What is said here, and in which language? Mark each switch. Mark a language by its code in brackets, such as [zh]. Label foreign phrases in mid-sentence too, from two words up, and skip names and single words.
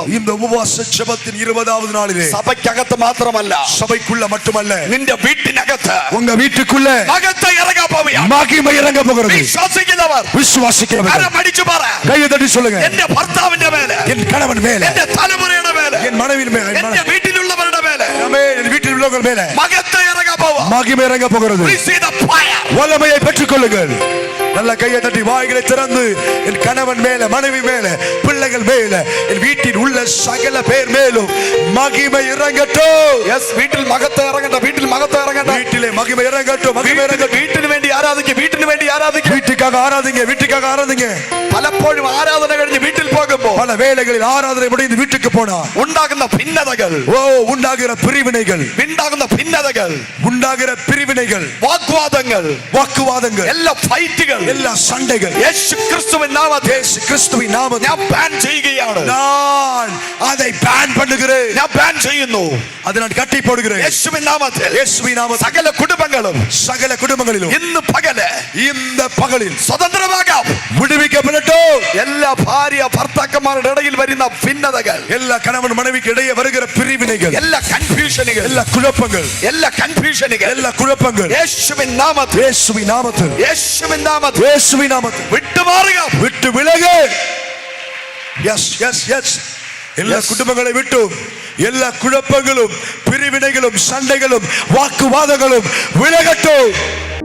[ta] இந்த உபவாச ஜெபத்தின் 20வது நாளிலே [ml] സഭയ്ക്കകത്ത് മാത്രമല്ല, [ta] சபைக்குள்ள மட்டுமல்ல, [ml] നിന്റെ വീട്ടിനകത്ത് [ta] உங்க வீட்டுக்குள்ள [ml] മഹത്വം ഇറങ്ങാൻ പോവുകയാണ്. [ta] மகிமை இறங்க போகிறது. [ml] വിശ്വസിക്കുന്നവർ [ta] விசுவாசிக்கிறவர்கள் [ml] മടിച്ചു പറ, [ta] கையை தட்டி சொல்லுங்க. [ml] എന്റെ ഭർത്താവിന്റെ മേലെ, [ta] என் கணவன் மேல, [ml] എന്റെ തലമുറയുടെ മേലെ, [ta] என் மனைவியின் மேல, [ml] എന്റെ വീട്ടിലുള്ളവരുടെ മേലെ [ta] என் வீட்டில் உள்ளவர்கள் மேல [ml] മഹത്വം ഇറങ്ങാൻ പോവാ. [ta] மகிமை இறங்க போகிறது. வல்லமையை பெற்றுக் கொள்ளுங்கள். நல்ல கையை தட்டி வாய்களை திறந்து, என் கணவன் மேல, மனைவி மேல, பிள்ளைகள் மேல, என் வீட்டில் உள்ள சகல பேர் மேலும் மகிமை இறங்கட்டும். [ml] യെസ്, വീട്ടിൽ മഹത്വം ഇറങ്ങട്ടെ, വീട്ടിൽ മഹത്വം ഇറങ്ങട്ടെ, [ta] வீட்டிலே மகிமை இறங்கட்டும், மகிமை இறங்கட்டும். [ml] വീട്ടിന് വേണ്ടി ആരാധിക്കുക, വീട്ടിന് വേണ്ടി ആരാധിക്കുക. [ta] வீட்டுக்காக ஆராதிங்க, வீட்டுக்காக ஆராதிங்க. [ml] പലപ്പോഴും ആരാധന കഴിഞ്ഞ് വീട്ടിൽ പോകുമ്പോൾ [ta] பல வேளைகளில் ஆராதனை முடிந்து வீட்டுக்கு போனா [ml] ഉണ്ടാകുന്ന ഭിന്നതകൾ, [ta] உண்டாகிற பிரிவினைகள், உண்டாகிற பிரிவினைகள், [ml] വാഗ്വാദങ്ങൾ, എല്ലാ ഫൈറ്റുകൾ, [ta] எல்லா சண்டைகள் [ml] യേശു ക്രിസ്തുവിൻ നാമത്തിൽ, [ta] இயேசு கிறிஸ்துவின் நாமத்தில் [ml] ഞാൻ ബാൻ ചെയ്യുകയാണ്. [ta] நான் அதை பேன் பண்ணுகிறேன். [ml] ഞാൻ ബാൻ ചെയ്യുന്നു. [ta] அதை நான் கட்டி போடுகிறேன். [ml] യേശുവിൻ നാമത്തിൽ, [ta] இயேசுவின் நாமத்தில் [ml] സകല കുടുംബങ്ങളും, [ta] சகல குடும்பங்களிலும் [ml] ഇന്ന് പകല്, [ta] இந்த பகலில் [ml] സ്വതന്ത്രമാകാം, [ta] விடுவிக்கப்படட்டும். [ml] എല്ലാ ഭാര്യ ഭർത്താക്കന്മാരുടെ ഇടയിൽ വരുന്ന ഭിന്നതകൾ, [ta] எல்லா கணவன் மனைவிக்கு இடையே வருகிற பிரிவினைகள், [ml] എല്ലാ കൺഫ്യൂഷനുകൾ, [ta] எல்லா குழப்பங்கள், [ml] എല്ലാ കൺഫ്യൂഷനുകൾ, [ta] எல்லா குழப்பங்கள் [ml] യേശുവിൻ നാമത്തിൽ, [ta] இயேசுவின் நாமத்தில், [ml] യേശുവിൻ നാമത്തിൽ [ta] இயேசுவின் நாமத்தில் [ml] വിട്ടുമാറുക, [ta] விட்டு விலகு. [en] yes yes yes. [ta] எல்லா குடும்பங்களை விட்டும் எல்லா குழப்பங்களும், பிரிவினைகளும், சண்டைகளும், வாக்குவாதங்களும் விலகட்டும்.